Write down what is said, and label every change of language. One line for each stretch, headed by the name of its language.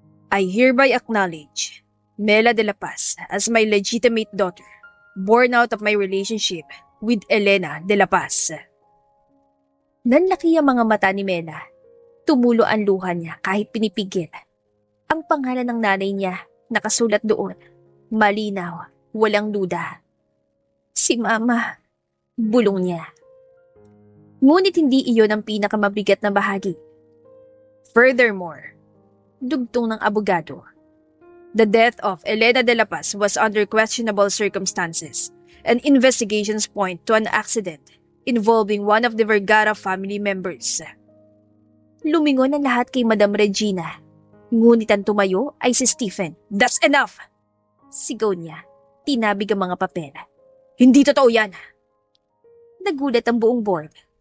English: I hereby acknowledge Mela de la Paz as my legitimate daughter, born out of my relationship with Elena de la Paz.
Filipino: Nanlaki ang mga mata ni Mela. Tumulo ang luha niya kahit pinipigil. Ang pangalan ng nanay niya nakasulat doon. Malinaw, walang duda. Si Mama, bulong niya. Ngunit hindi iyon ang pinakamabigat na bahagi.
English: Furthermore,
Filipino: dugtong ng abogado,
English: the death of Elena de la Paz was under questionable circumstances, and investigations point to an accident involving one of the Vergara family members.
Filipino: Lumingon ang lahat kay Madam Regina. Ngunit ang tumayo ay si Stephen.
English: That's enough!
Filipino: Sigaw niya. Tinabig ang mga papel. Hindi totoo yan! Nagulat ang buong board.